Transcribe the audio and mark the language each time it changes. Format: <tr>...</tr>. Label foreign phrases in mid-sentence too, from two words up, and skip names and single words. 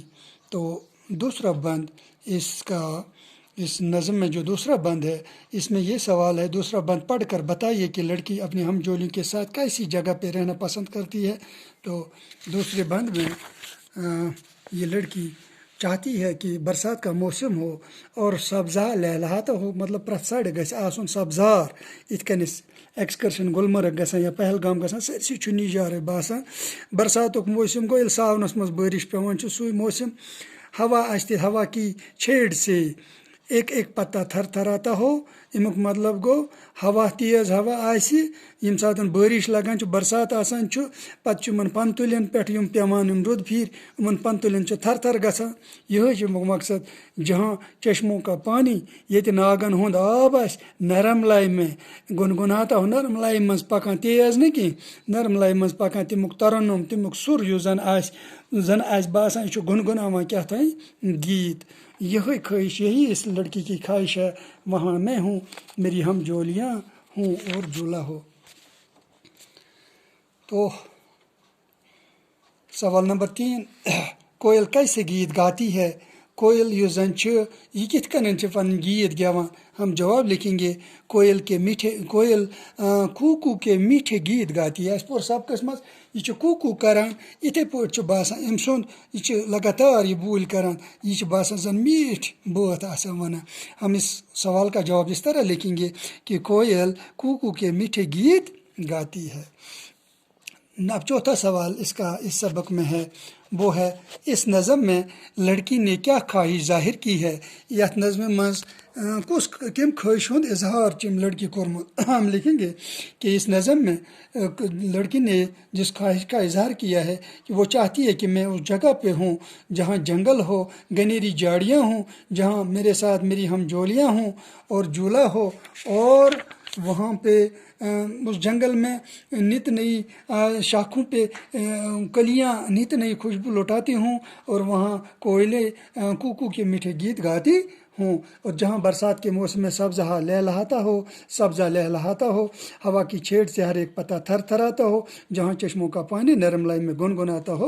<ur>تو دوسرا بند اس نظم میں جو دوسرا بند ہے، اس میں یہ سوال ہے، دوسرا بند پڑھ کر بتائیے کہ لڑکی اپنی ہمجولی کے ساتھ کیسی جگہ پہ رہنا پسند کرتی ہے. تو دوسرے بند میں یہ لڑکی چاہتی ہے کہ برسات کا موسم ہو اور سبزہ لہلہاتا ہو، مطلب</ur> <ks>प्रथ साइड गژھِ आसुन सब्ज़ार, इथ कनिस एक्सकर्शन गुलमर्ग गژھان या पहलगाम गژھان, सरसी छु निजारे बासान। बरसातुक मौसम गो येल्ले सावनस मज बारिश पेवान छु, सुई मौसम।</ks> <ur>ہوا آہستہ، ہوا کی چھیڑ سے ایک ایک پتا تھرتھراتا ہو,</ur> <ks>अमुक मतलब गो हवा तेज हवा आसि, यम सातन बारिश लगान छु, बरसात आसान छु, पत्त छु यमन पंतुलियन पेठ यम पेवान यम रुद फिर, यमन पंतुलियन छु थरथर गژھان। यह छु मकसद,</ks> <ur>جہاں چشموں کا پانی</ur> <ks>ये नागन हुंद आब आसि</ks> <ur>نرم لے میں گنگناتا ہو,</ur> <ks>नरम लाई मज पकान, तेज न कि नरम लाई मज पकान, तमुक तरन्नुम तमुक सुर यु जन आसि बासान यह छु गुनगुनावान क्या थाई गीत।</ks> <ur>یہی خواہش، یہی اس لڑکی کی خواہش ہے، وہاں میں ہوں، میری ہمجولیاں ہوں اور جھولا ہو. تو سوال نمبر 3، کوئل کیسے گیت گاتی ہے?</ur> <ks>कोयल यु जन छु यह कित कन छु पन गीत गेवान?</ks> <ur>ہم جواب لکھیں گے، کوئل کوکو کے میٹھے گیت گاتی ہے.</ur> <ks>पुर सबकस मज यह कूकू करान, इथे पे बासान अम सुंद यह लगातार यह बूल करान, यह बासान जन मीठ बात आसान वनान।</ks> <ur>ہم اس سوال کا جواب اس طرح لکھیں گے کہ کوئل کوکو کے میٹھے گیت گاتی ہے. اب چوتھا سوال اس سبق میں ہے، وہ ہے، اس نظم میں لڑکی نے کیا خواہش ظاہر کی ہے?</ur> <ks>यथ नज़म मज कम ख्वाहिश हुंद इजहार चिम लड़की कोरमुत।</ks> <ur>ہم لکھیں گے کہ اس نظم میں لڑکی نے جس خواہش کا اظہار کیا ہے کہ وہ چاہتی ہے کہ میں اس جگہ پہ ہوں جہاں جنگل ہو، گھنیری جھاڑیاں ہوں، جہاں میرے ساتھ میری ہمجولیاں ہوں اور جھولا ہو، اور وہاں پہ اس جنگل میں نت نئی شاخوں پہ کلیاں نت نئی خوشبو لٹاتی ہوں، اور وہاں کوئلیں کوکو کے میٹھے گیت گاتی ہوں، اور جہاں برسات کے موسم میں سبزہ لہلہاتا ہو، ہوا کی چھیڑ سے ہر ایک پتا تھرتھراتا ہو، جہاں چشموں کا پانی نرم لے میں گنگناتا ہو.</ur>